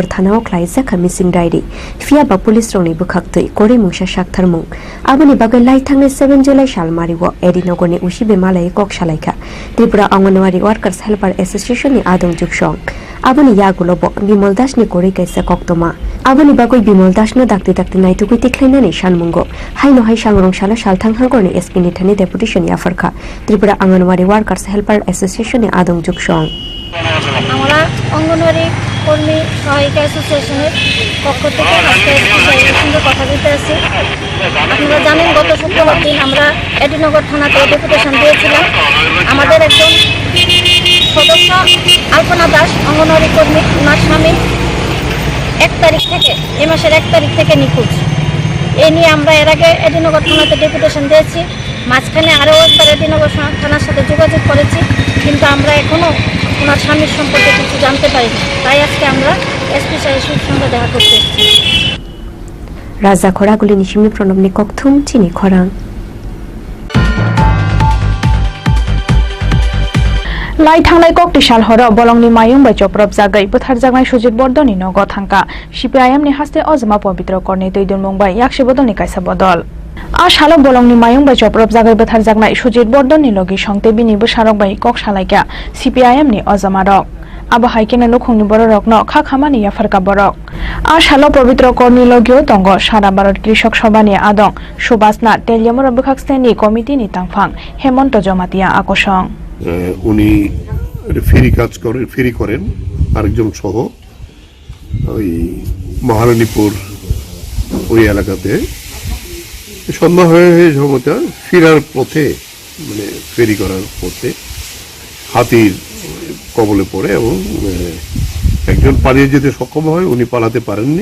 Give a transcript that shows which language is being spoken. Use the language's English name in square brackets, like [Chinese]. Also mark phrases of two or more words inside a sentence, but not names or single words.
[Kok Borok] Thanao Klaisa Kamising Diary Fiaba Police Roni Bukhaktoi Kore Mungsha Shaktharmung Aboni Bagai Lai Thanglai 7 July Shalmari wo Edinogor ni Ushibe Malai Kok Shalaika Tripura Anganwadi Workers Helper Association ni Adong Jukshong Aboni Yagulo bo Bimal Das ni Kore Kaisa Koktoma Aboni Bagai Bimal Das no Dakti Naitu Tikhlaina ni Shanmungo Haino Hai Shangrong Shala Shalthang Hangor ni SP ni Thani Deputation Yafarka Tripura Anganwadi Workers Helper Association ni Adong Jukshong [Bangla] আমরা অঙ্গনওয়াড়ি কর্মী সহায়িকা অ্যাসোসিয়েশনের পক্ষ থেকে আজকে সঙ্গে কথা বলতে আসছি আপনারা জানেন গত শুক্রবার দিন আমরা এডিনগর থানাতে ডেপুটেশন দিয়েছিলাম আমাদের একজন সদস্য আলপনা দাস অঙ্গনওয়াড়ি কর্মী ওনার স্বামী 1 তারিখ থেকে এই মাসের 1 তারিখ থেকে নিখোঁজ এই নিয়ে আমরা এর আগে এডিনগর থানাতে ডেপুটেশন দিয়েছি মাঝখানে আরও একবার এডিনগর থানার সাথে যোগাযোগ করেছি কিন্তু আমরা এখনও ওনার স্বামীর সম্পর্কে কিছু জানতে পারিনি তাই আজকে আমরা এসপি সাহেবের সঙ্গে দেখা করতে এসেছি [Kok Borok] রাজা খরাগুলি নিশিমি প্রণবনি ককথুম চিনি খরাং Lai Thanglai Kokti Shalhora Bolongni Mayung by Choprop Zagai Buthar Jagai Sujit Bordoni Nogo Thangka CPIM ni Haste Ozma Pabitra Korni Toidun Mumbai Yakshi Bodoni Kaisa Bodol Ash Halo Bolongni Mayung by Choprop Zagai Buthar Jagai Sujit Bordoni Logi Shongte Bini Busharok by Kok Shalaika CPIM ni Ozamarok Aba Haikena Lukhongni Borok no Khakhamani Yafarka Borok Ash Halo Pabitra Korni Logio Tongo Shara Barot Krishok Shobani Adong Shubasna Teljamura Bukhaksteni Committee ni Tangfang Hemonto Jomatia Akoshong [Bangla] উনি ফেরি করেন আরেকজন সহ ওই মহারানীপুর ওই এলাকাতে সন্ধ্যা হয়ে সময়টা ফেরার পথে মানে ফেরি করার পথে হাতির কবলে পড়ে এবং একজন পালিয়ে যেতে সক্ষম হয়, উনি পালাতে পারেননি।